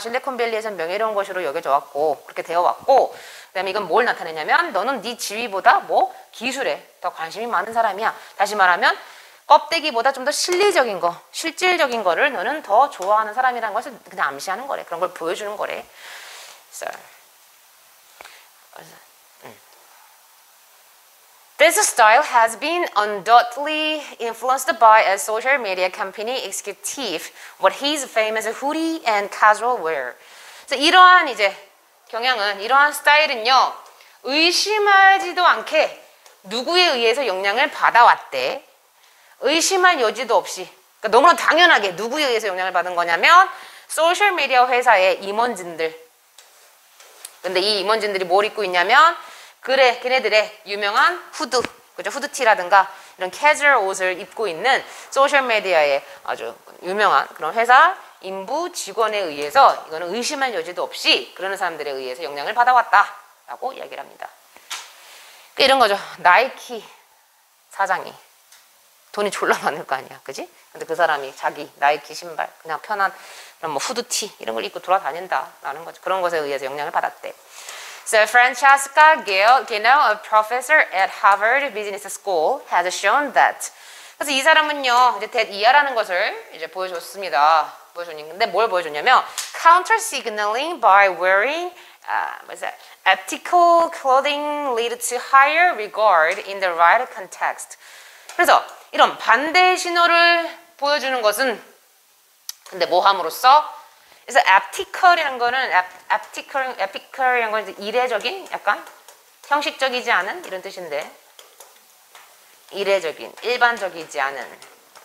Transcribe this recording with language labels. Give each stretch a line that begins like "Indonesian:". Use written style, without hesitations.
Korean: 실리콘밸리에서는 명예로운 것으로 여겨져 왔고 그렇게 되어 왔고 그다음에 이건 뭘 나타내냐면 너는 네 지위보다 뭐 기술에 더 관심이 많은 사람이야. 다시 말하면 껍데기보다 좀 더 실리적인 거, 실질적인 거를 너는 더 좋아하는 사람이라는 것을 그냥 암시하는 거래. 그런 걸 보여주는 거래.
English: So, This style has been undoubtedly influenced by a social media company executive, what he's famous hoodie and casual wear.
Korean: 그래서 이러한 이제 경향은, 이러한 스타일은요, 의심하지도 않게 누구에 의해서 영향을 받아왔대. 의심할 여지도 없이. 그러니까 너무나 당연하게 누구에 의해서 영향을 받은 거냐면, 소셜미디어 회사의 임원진들. 근데 이 임원진들이 뭘 입고 있냐면, 그래, 걔네들의 유명한 후드, 그죠? 후드티라든가 이런 캐주얼 옷을 입고 있는 소셜미디어의 아주 유명한 그런 회사 인부 직원에 의해서 이거는 의심할 여지도 없이 그러는 사람들에 의해서 영향을 받아왔다라고 이야기를 합니다. 이런 거죠. 나이키 사장이 돈이 졸라 많을 거 아니야, 그지? 근데 그 사람이 자기 나이키 신발, 그냥 편한 그런 뭐 후드티 이런 걸 입고 돌아다닌다라는 거죠. 그런 것에 의해서 영향을 받았대.
English: So Francesca Gale, a professor at Harvard Business School, has shown that.
Korean: 그래서 이 사람은요, 이제 that 이하라는 것을 이제 보여줬습니다. 보여줬는데 뭘 보여줬냐면
English: counter signaling by wearing ethical clothing lead to higher regard in the right context.
Korean: 그래서 이런 반대 신호를 보여주는 것은 근데 뭐 함으로써 그래서 ethical이라는 거는 ethical이라는 건 이례적인 약간 형식적이지 않은 이런 뜻인데 이례적인 일반적이지 않은